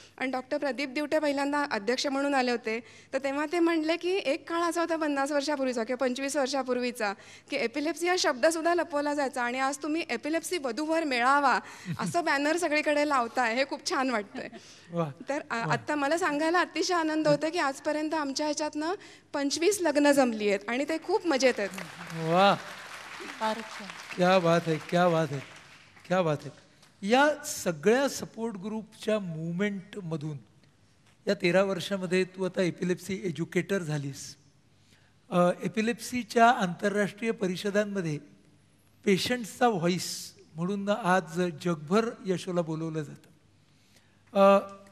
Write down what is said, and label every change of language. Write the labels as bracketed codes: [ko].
[mr] आणि डॉक्टर प्रदीप दिवटे पहिल्यांदा अध्यक्ष म्हणून आले होते, तर तेव्हा ते म्हणले की एक काळ असा होता 50 वर्षापूर्वीचा किंवा 25 वर्षापूर्वीचा की एपिलेप्सी हा शब्दसुद्धा लपवला जायचा, आणि आज तुम्ही एपिलेप्सी वधूवर मेळावा असं बॅनर सगळीकडे लावताय, हे खूप छान वाटतंय. तर आता मला सांगायला अतिशय आनंद होतो की आजपर्यंत आमच्या ह्याच्यातनं 25 लग्न जमली आहेत आणि ते खूप मजेत आहेत. [hi] वा, क्या बात है, क्या बात है, क्या बात है. [mr] या सगळ्या सपोर्ट ग्रुपच्या मूवमेंटमधून या 13 वर्षामध्ये तू आता एपिलेप्सी एज्युकेटर झालीस. एपिलेप्सीच्या आंतरराष्ट्रीय परिषदांमध्ये पेशंट्सचा व्हॉइस म्हणून आज जगभर यशोला बोलवलं जातं.